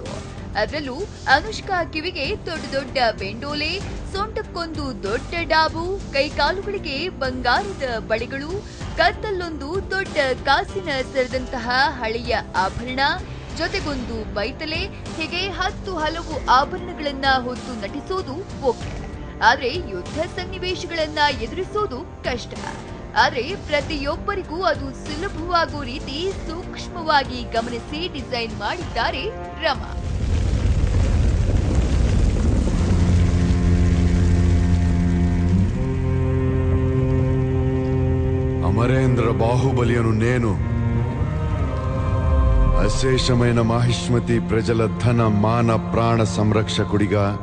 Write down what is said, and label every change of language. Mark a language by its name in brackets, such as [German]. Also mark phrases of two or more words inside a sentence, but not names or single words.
[Kannada] ಅದರಲ್ಲೂ ಅನುಷ್ಕಾ ಕಿವಿಗೆ ದೊಡ್ಡ ದೊಡ್ಡ ಬೆಂಡೋಲೆ, ಸೊಂಟಕ್ಕೊಂದು ದೊಡ್ಡ ಡಾಬು, ಕೈಕಾಲುಗಳಿಗೆ ಬಂಗಾರದ ಬಳೆಗಳು, ಕತ್ತಲ್ಲೊಂದು ದೊಡ್ಡ ಕಾಸಿನ ಸರದಂತಹ ಹಳೆಯ ಆಭರಣ, ಜೊತೆಗೊಂದು ಬೈತಲೆ, ಹೀಗೆ 10 ಹಲವು ಆಭರಣಗಳನ್ನ ಹೊತ್ತು ನಟಿಸೋದು ಓಕೆ. ಆದ್ರೆ ಯುದ್ಧ ಸನ್ನಿವೇಶಗಳನ್ನ ಎದುರಿಸೋದು ಕಷ್ಟ. ಆದ್ರೆ ಪ್ರತಿಯೊಬ್ಬರಿಗೂ ಅದು ಸುಲಭವಾಗುವ ರೀತಿ ಸೂಕ್ಷ್ಮವಾಗಿ ಗಮನಿಸಿ ಡಿಸೈನ್ ಮಾಡಿದ್ದಾರೆ ರಮಾ. [Telugu] అమరేంద్ర బాహుబలియను నేను అశేషమైన మాహిష్మతి ప్రజల ధన మాన ప్రాణ సంరక్షకుడిగా